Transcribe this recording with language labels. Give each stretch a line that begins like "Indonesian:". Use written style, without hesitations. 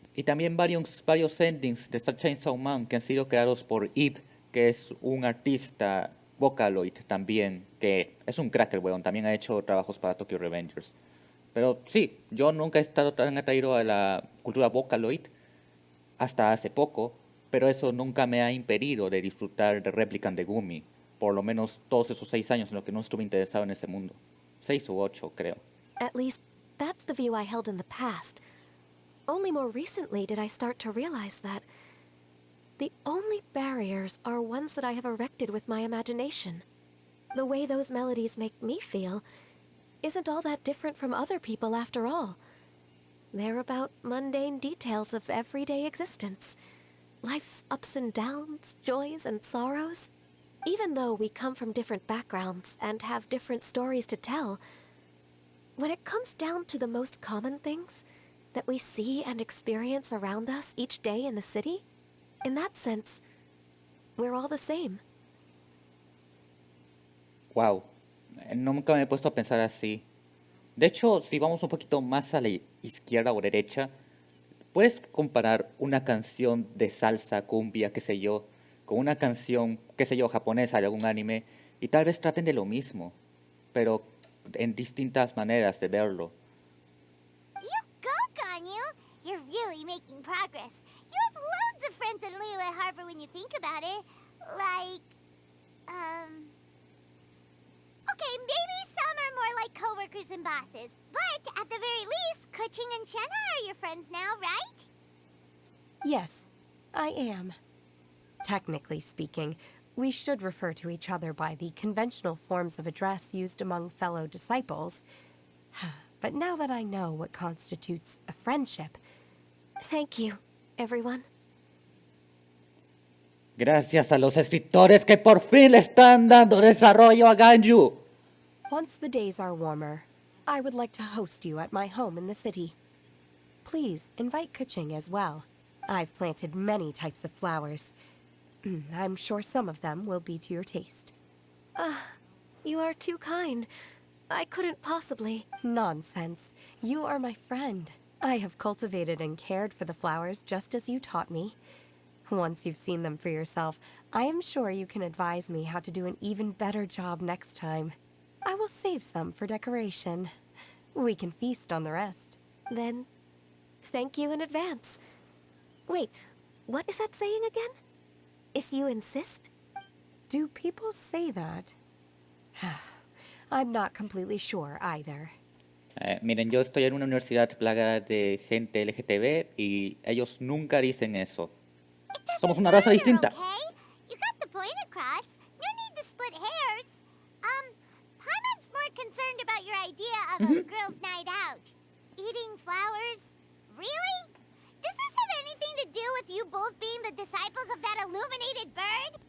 Spanish: Y también varios endings de Star Chainsaw Man que han sido creados por Eve, que es un artista Vocaloid también, que es un crack el weón, también ha hecho trabajos para Tokyo Revengers. Pero sí, yo nunca he estado tan atraído a la cultura Vocaloid hasta hace poco, pero eso nunca me ha impedido de disfrutar de Replicant de Gumi, por lo menos todos esos 6 años en los que no estuve interesado en ese mundo. 6 u 8, creo.
English: At least, that's the view I held in the past. Only more recently did I start to realize that the only barriers are ones that I have erected with my imagination. The way those melodies make me feel isn't all that different from other people after all. They're about mundane details of everyday existence. Life's ups and downs, joys and sorrows. Even though we come from different backgrounds and have different stories to tell, when it comes down to the most common things that we see and experience around us each day in the city, in that sense, we're all the same.
Spanish: Wow, nunca me he puesto a pensar así. De hecho, si vamos un poquito más a la izquierda o derecha, puedes comparar una canción de salsa, cumbia, qué sé yo, con una canción, qué sé yo, japonesa de algún anime, y tal vez traten de lo mismo, pero en distintas maneras de verlo.
English: You go, Ganyu! You're really making progress. You have loads of friends in Liyue Harbor when you think about it. Like, okay, maybe some are more like coworkers and bosses. But at the very least, Kuching and Shenna are your friends now, right? Yes, I am. Technically speaking, we should refer to each other by the conventional forms of address used among fellow disciples. But now that I know what constitutes a friendship... Thank you, everyone.
Spanish: Gracias a los escritores que por fin le están dando desarrollo a Ganyu.
English: Once the days are warmer, I would like to host you at my home in the city. Please invite Kuching as well. I've planted many types of flowers. I'm sure some of them will be to your taste. You are too kind. I couldn't possibly. Nonsense. You are my friend. I have cultivated and cared for the flowers just as you taught me. Once you've seen them for yourself, I am sure you can advise me how to do an even better job next time. I will save some for decoration. We can feast on the rest. Then, thank you in advance. Wait, what is that saying again? If you insist? Do people say that? I'm not completely sure either.
Spanish: Miren, yo estoy en una universidad plagada de gente LGTB y ellos nunca dicen eso. Somos una raza distinta.
English: Okay? You got the point across. No need to split hairs. Paimon's more concerned about your idea of a girls' night out. Eating flowers? Really? Does this have anything to do with you both being the disciples of that illuminated bird?